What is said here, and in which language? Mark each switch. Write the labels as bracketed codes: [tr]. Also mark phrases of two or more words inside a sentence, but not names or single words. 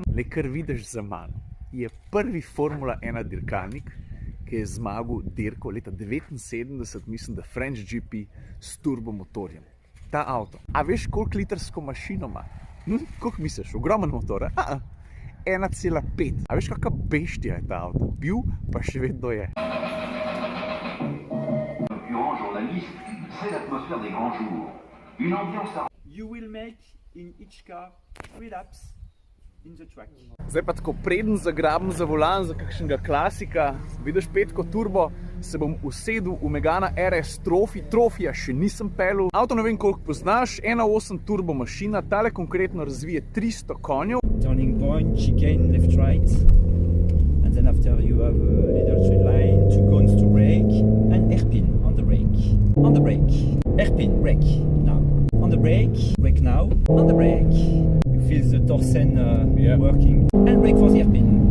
[sl] Le, kar vidiš za mano, je prvi Formula 1 dirkalnik, ki je zmagal dirko leta 79, mislim, da French GP s turbomotorjem. Ta avto. A veš, koliko litrsko mašino ima? Koliko misliš? Ogromen motor? 1,5. A veš, kakva beštija je ta avto? Bil, pa še vedno je. [en] You will make in each car 3 laps in the track. [sl] Zdaj pa tako, preden zagrabim za volan za kakšnega klasika, vidiš 5-ko turbo, se bom usedel v Megana RS Trophy. Trophyja še nisem pelil. Avto ne vem, koliko poznaš, 1.8 turbo mašina, tale konkretno razvije 300 konjev. [en] Turning point, chicane, left, right. And then after you have a little straight line, 2 cones to brake, and hairpin on the brake. On the brake. Hairpin, brake, now. On the brake, brake now. On the brake. You feel the torsen working. And brake for the hairpin.